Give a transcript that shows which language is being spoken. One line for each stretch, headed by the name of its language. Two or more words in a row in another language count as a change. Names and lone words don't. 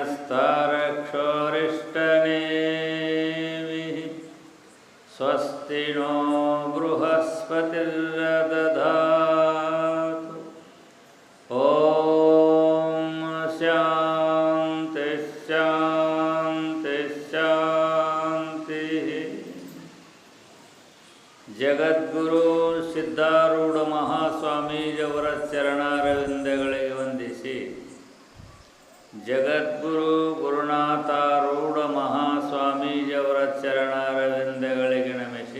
Sanskrit: नस्तारक्षोरिष्टनेमिः स्वस्ति नो बृहस्पतिर्दधातु ॐ शान्ति शान्ति शान्तिः।
Kannada: ಜಗದ್ಗುರು ಸಿದ್ಧಾರೂಢ ಮಹಾಸ್ವಾಮೀಜಿಯವರ ಚರಣಾರವಿಂದಗಳಿಗೆ ವಂದಿಸಿ, ಜಗದ್ಗುರು ಗುರುನಾಥಾರೂಢ ಮಹಾಸ್ವಾಮೀಜಿಯವರ ಚರಣಾರವಿಂದಗಳಿಗೆ ನಮಿಸಿ,